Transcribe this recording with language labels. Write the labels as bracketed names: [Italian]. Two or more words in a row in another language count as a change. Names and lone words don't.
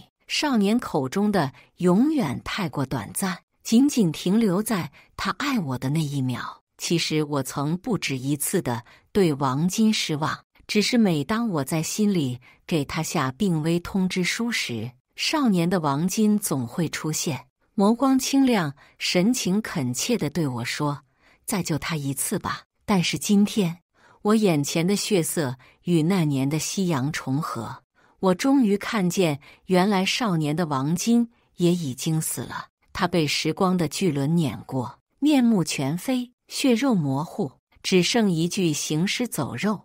[Chinese] 少年口中的永遠太過短暫，僅僅停留在他愛我的那一秒。其實我曾不止一次地對王金失望，只是每當我在心裡給他下病危通知書時，少年的王金總會出現，眸光清亮，神情懇切地對我說： 再救他一次吧。但是今天，我眼前的血色與那年的夕陽重合，我終於看見，原來少年的王金也已經死了。他被時光的巨輪碾過，面目全非，血肉模糊，只剩一具行屍走肉。